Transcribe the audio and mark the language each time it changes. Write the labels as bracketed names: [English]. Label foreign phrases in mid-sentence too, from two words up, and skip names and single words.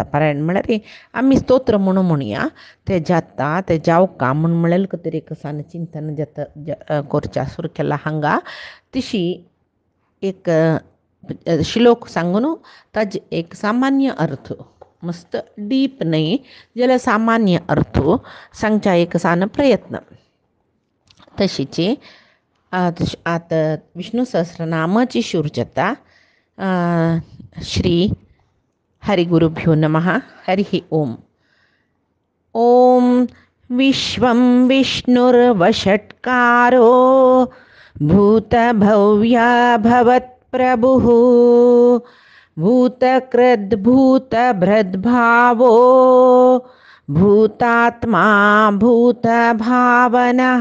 [Konkani] पारायण म्हळ्यार आमी स्तोत्र म्हणुया ते जाता ते जावका म्हळ्यार तरी एक सान चिंतन जाता करच्या सुरू केला हांगा तशी एक श्लोक सांगून ताजे एक सामान्य अर्थ मस्त डीप नाही जाल्यार सामान्य अर्थ सांगचा एक सान प्रयत्न. तशीची आता विष्णू सहस्रनामाची सुरू जाता. [Sanskrit] श्री हरिगुरुभ्यो नमः. हरिः ओम. ओम विश्वं विष्णुर्वषट्कारो भूतभव्या भवत्प्रभुः भूतकृद्भूतभृद्भावो भूतात्मा भूतभावनः.